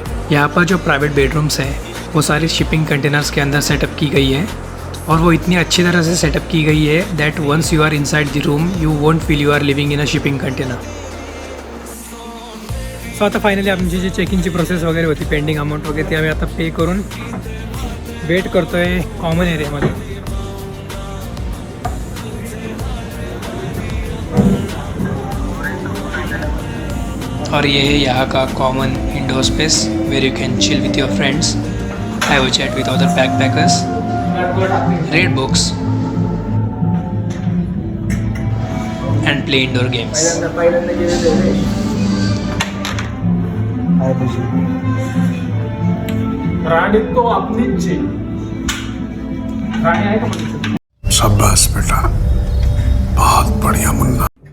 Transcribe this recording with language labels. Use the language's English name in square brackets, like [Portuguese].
[Hindi] यहाँ पर जो प्राइवेट बेडरूम्स हैं वो सारी शिपिंग कंटेनर्स के अंदर सेटअप की गई है और वो इतनी अच्छी तरह से सेटअप की गई है [English] That once you are inside the room you won't feel you are living in a shipping container. [Marathi] So आता फायनली आमची जी चेकिंगची प्रोसेस वगैरे होती पेंडिंग अमाऊंट वगैरे ती आम्ही आता पे करून वेट करतो आहे कॉमन एरियामध्ये. [Hindi] और ये है यहाँ का common indoor space [English] Where you can chill with your friends, have a chat with other backpackers, read books and play indoor games. [Marathi] राणी तो अपनीच ची राणी आहे का? [Hindi] शाबाश बेटा, बहुत बढ़िया मुन्ना.